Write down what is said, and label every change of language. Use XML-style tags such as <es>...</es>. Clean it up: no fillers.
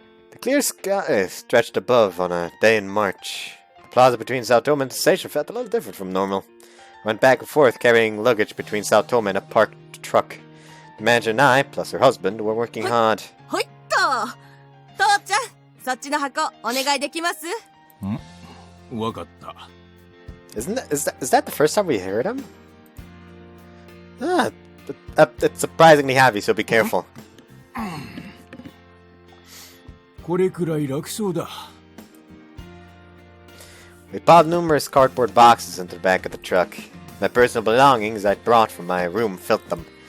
<en>The clear sky stretched above on a day in March. The plaza between Sao Tome and the station felt a little different from normal. I went back and forth carrying luggage between Sao Tome and a parked truck. The manager and I, plus her husband, were working hard.</en> <ja>ほいっと父ちゃん、そっちの箱お願いできます？わかった。</ja> <en>Is that the first time we heard him? It's surprisingly heavy, so be careful.</en> <ja>これくらい楽そうだ。</ja> <en>We piled numerous cardboard boxes into the back of the truck. My personal belongings I'd brought from my room filled them.</en>